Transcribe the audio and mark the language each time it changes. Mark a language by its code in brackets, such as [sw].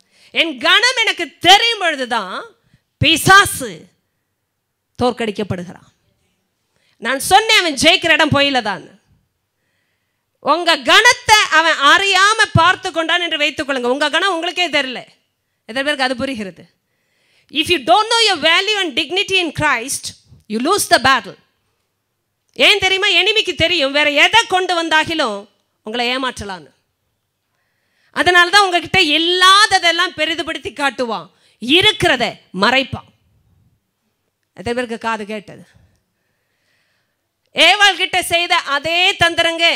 [ta] என் கனம் எனக்கு தெரியும் பொழுதுதான் பிசாசு தோற்கடிக்கப்படுகிறான். நான் சொன்னேன் அவன் ஜெயிக்கிற இடம் போயில தான். உங்க கனத்தை அவன் அறியாம பார்த்து கொண்டான் என்று வைத்துக் கொள்ளுங்க. உங்க கனம் உங்களுக்கே தெரியல. எத்தனை பேருக்கு அது புரிகிறது? [en] If you don't know your value and dignity in Christ, you lose the battle. [ta] ஏன் தெரியுமா? எனிமிக்கு தெரியும் வேற எதை கொண்டு வந்தாகிலும் உங்களை ஏமாற்றலான்னு. அதனால தான் உங்ககிட்ட இல்லாததெல்லாம் பெரிதுபடுத்தி காட்டுவான், இருக்கிறத மறைப்பான். எத்தனை பேருக்கு காது கேட்டது? ஏவாள் கிட்ட செய்த அதே தந்திரங்க.